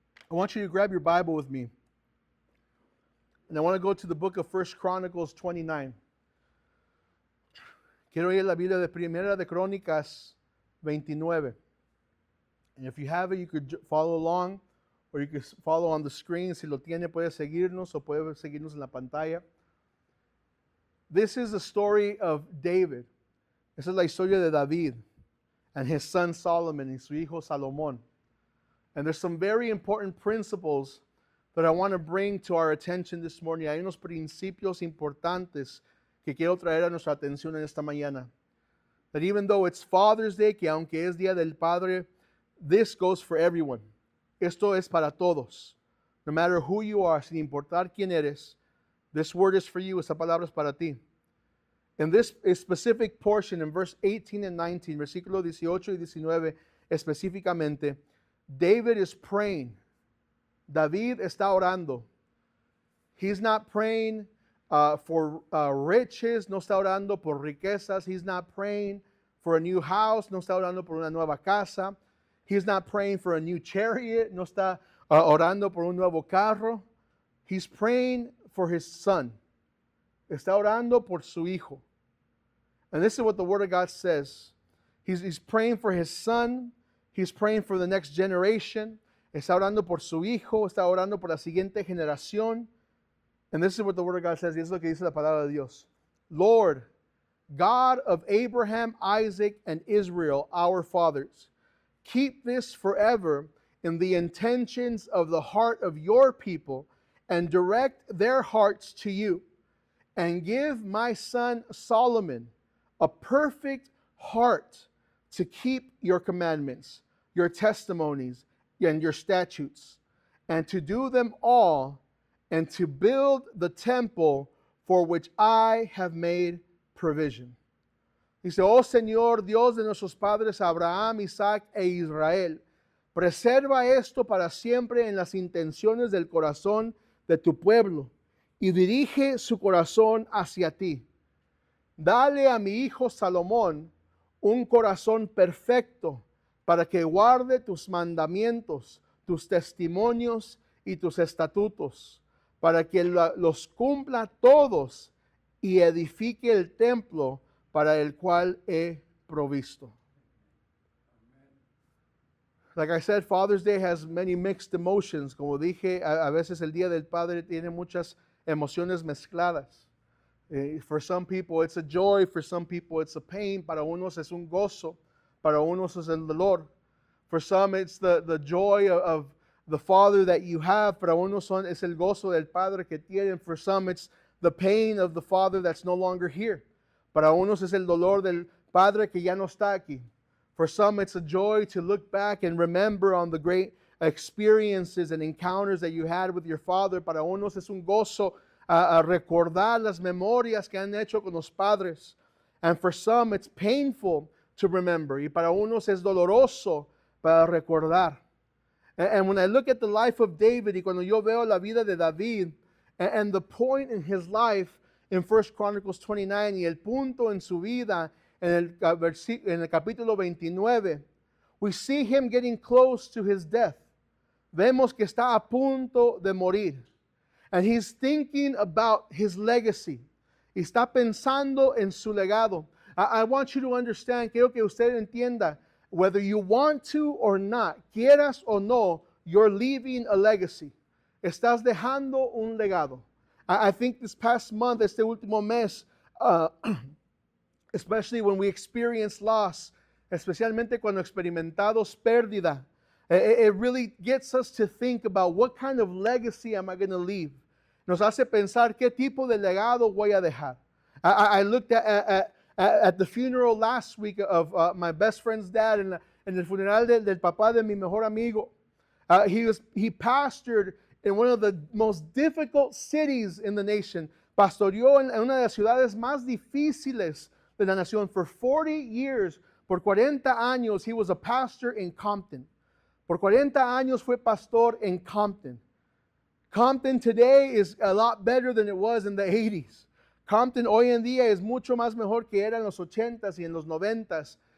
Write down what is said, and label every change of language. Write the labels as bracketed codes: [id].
[en] I want you to grab your Bible with me. And I want to go to the book of 1 Chronicles 29. [es] Quiero ir a la Biblia de Primera de Crónicas 29. [en] And if you have it, you could follow along, or you could follow on the screen. [es] Si lo tiene, puede seguirnos o puede seguirnos en la pantalla. [en] This is the story of David. [es] Esa es la historia de David [en] and his son Solomon [es] y su hijo Salomón. [en] And there's some very important principles that I want to bring to our attention this morning. [es] Hay unos principios importantes que quiero traer a nuestra atención en esta mañana. [en] That even though it's Father's Day, [es] que aunque es Día del Padre, [en] this goes for everyone. [es] Esto es para todos. [en] No matter who you are, [es] sin importar quién eres, [en] this word is for you. [es] Esta palabra es para ti. [en] In this specific portion, in verse 18 and 19, [es] versículo 18 y 19 específicamente, [en] David is praying. [es] David está orando. [en] He's not praying for riches, [es] no está orando por riquezas. [en] He's not praying for a new house, [es] no está orando por una nueva casa. [en] He's not praying for a new chariot, [es] no está orando por un nuevo carro. [en] He's praying for his son. [es] Está orando por su hijo. [en] And this is what the Word of God says. He's praying for his son. He's praying for the next generation. [es] Está orando por su hijo. Está orando por la siguiente generación. [en] And this is what the Word of God says. [es] Y es lo que dice la palabra de Dios. [en] Lord, God of Abraham, Isaac, and Israel, our fathers, keep this forever in the intentions of the heart of your people, and direct their hearts to you. And give my son Solomon a perfect heart to keep your commandments, your testimonies, and your statutes, and to do them all, and to build the temple for which I have made provision. [es] Dice, oh Señor, Dios de nuestros padres Abraham, Isaac e Israel, preserva esto para siempre en las intenciones del corazón de tu pueblo, y dirige su corazón hacia ti. Dale a mi hijo Salomón un corazón perfecto para que guarde tus mandamientos, tus testimonios y tus estatutos, para que los cumpla todos y edifique el templo para el cual he provisto. [en] Like I said, Father's Day has many mixed emotions. [es] Como dije, a veces el Día del Padre tiene muchas emociones mezcladas. [en] For some people it's a joy, for some people it's a pain. [es] Para unos es un gozo, para unos es el dolor. [en] For some it's the joy of the Father that you have. [es] Para unos es el gozo del Padre que tienen. [en] For some it's the pain of the Father that's no longer here. [es] Para unos es el dolor del Padre que ya no está aquí. [en] For some it's a joy to look back and remember on the great experiences and encounters that you had with your Father. [es] Para unos es un gozo a recordar las memorias que han hecho con los padres. [en] And for some it's painful to remember. [es] Y para unos es doloroso para recordar. [en] And when I look at the life of David, [es] y cuando yo veo la vida de David, [en] and the point in his life in 1 Chronicles 29, [es] y el punto en su vida en el capítulo 29, [en] we see him getting close to his death. [es] Vemos que está a punto de morir. [en] And he's thinking about his legacy. [es] Y está pensando en su legado. [en] I want you to understand, [es] quiero que usted entienda, [en] whether you want to or not, [es] quieras o no, [en] you're leaving a legacy. [es] Estás dejando un legado. [en] I think this past month, [es] este último mes, [en] especially when we experience loss, [es] especialmente cuando experimentamos pérdida, [en] it really gets us to think about what kind of legacy am I going to leave. [es] Nos hace pensar qué tipo de legado voy a dejar. [en] I looked at the funeral last week of my best friend's dad, [es] en el funeral del papá de mi mejor amigo. [en] He pastored in one of the most difficult cities in the nation. [es] Pastoreó en una de las ciudades más difíciles de la nación. [en] For 40 years, [es] por 40 años, [en] he was a pastor in Compton. [es] Por 40 años fue pastor en Compton. [en] Compton today is a lot better than it was in the 80s. [es] Compton hoy en día es mucho más mejor que era en los 80s y en los 90s.